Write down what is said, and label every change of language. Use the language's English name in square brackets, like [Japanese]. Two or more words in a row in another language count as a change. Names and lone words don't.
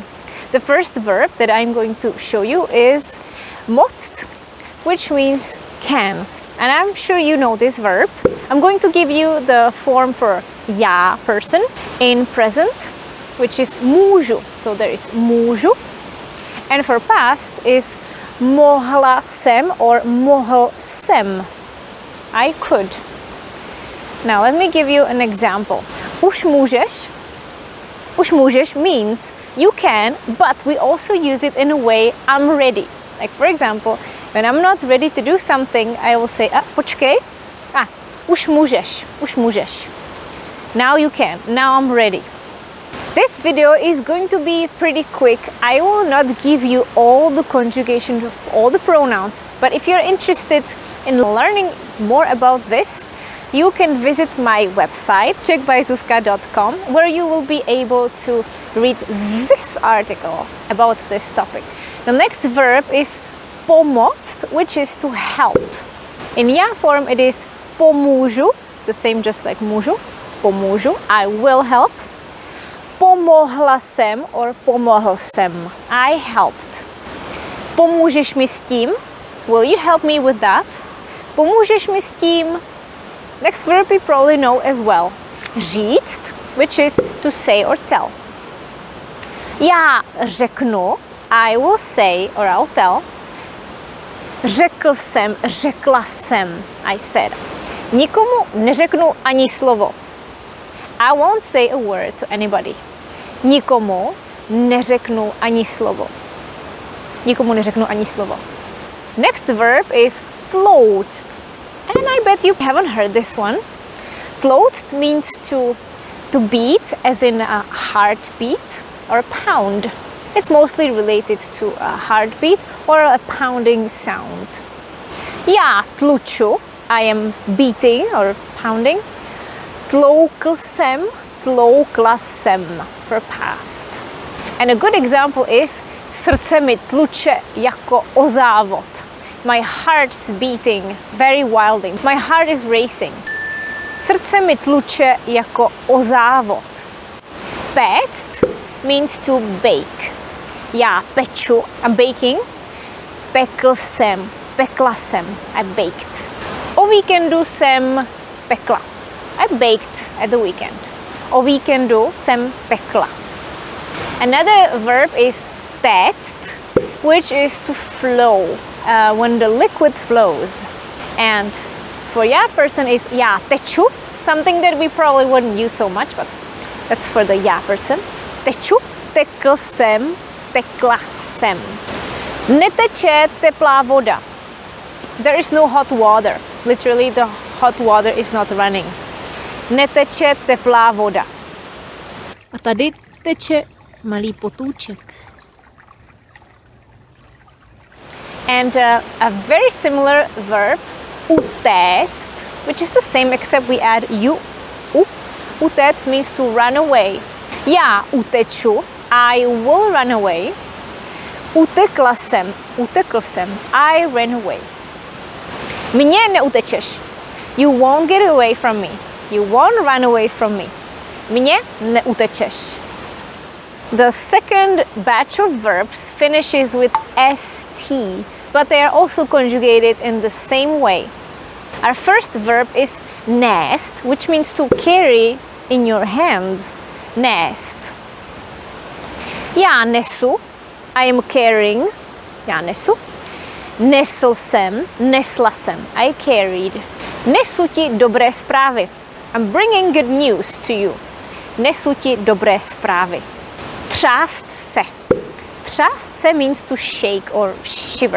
[English] The first verb that I'm going to show you is mått, which means can. And I'm sure you know this verb. I'm going to give you the form for já person in present, which is můžu. So there is můžu. And for past is [Czech] mohla jsem [English] or [Czech] mohl jsem. [English] I could. Now let me give you an example. [Czech] Už můžeš. Už můžeš [English] means you can, but we also use it in a way I'm ready. Like for example, when I'm not ready to do something, I will say počkej. [Czech] Už můžeš. Už můžeš. [English] Now you can. Now I'm ready. This video is going to be pretty quick. I will not give you all the conjugation of all the pronouns, but if you're interested in learning more about this, you can visit my website czechbyzuzka.com, where you will be able to read this article about this topic. The next verb is pomoct, which is to help. In já form it is pomůžu, the same just like můžu, pomůžu, I will help. [Czech] Pomohla jsem or pomohl jsem, [English] I helped. [Czech] Pomůžeš mi s tím, [English] will you help me with that? [Czech] Pomůžeš mi s tím. [English] Next verb you probably know as well. Říct, which is to say or tell. [Czech] Já řeknu, [English] I will say or I'll tell. [Czech] Řekl jsem, řekla jsem, [English] I said. [Czech] Nikomu neřeknu ani slovo. [English] I won't say a word to anybody. [Czech] Nikomu neřeknu ani slovo. Nikomu neřeknu ani slovo. [English] Next verb is clothed. And I bet you haven't heard this one. Clothed means to beat, as in a heartbeat or a pound. It's mostly related to a heartbeat or a pounding sound. [Czech] Já tluču, [English] I am beating or pounding. [Czech] Tloukl jsem, tloukla jsem [English] for past. And a good example is [Czech] srdce mi tluče jako o závod. [English] My heart's beating very wildly. My heart is racing. [Czech] Srdce mi tluče jako o závod. [English] Péct means to bake. [Czech] Já peču, [English] I'm baking. [Czech] Pekl jsem, pekla jsem, [English] I baked. [Czech] O víkendu jsem pekla. [English] I baked at the weekend. [Czech] O víkendu jsem pekla. [English] Another verb is téct, which is to flow. When the liquid flows. And for já person is [Czech] já teču, [English] something that we probably wouldn't use so much, but that's for the já person. [Czech] Teču, tekl jsem, tekla jsem. Neteče teplá voda. [English] There is no hot water. Literally the hot water is not running. [Czech] Neteče teplá voda. A tady teče malý potůček. [English] And a very similar verb, utéct, which is the same except we add u. Utéct means to run away. [Czech] Já uteču, [English] I will run away. [Czech] Utekla jsem, utekl jsem, [English] I ran away. [Czech] Mně neutečeš. [English] You won't get away from me. You won't run away from me. [Czech] Mně neutečeš. [English] The second batch of verbs finishes with st, but they are also conjugated in the same way. Our first verb is nést, which means to carry in your hands. [Czech] Nést. Já nesu, [English] I am carrying. [Czech] Já nesu. Nesl jsem, nesla jsem, [English] I carried. [Czech] Nesu ti dobré zprávy. [English] I'm bringing good news to you. [Czech] Nesu ti dobré zprávy. Třást se. Třást se [English] means to shake or shiver.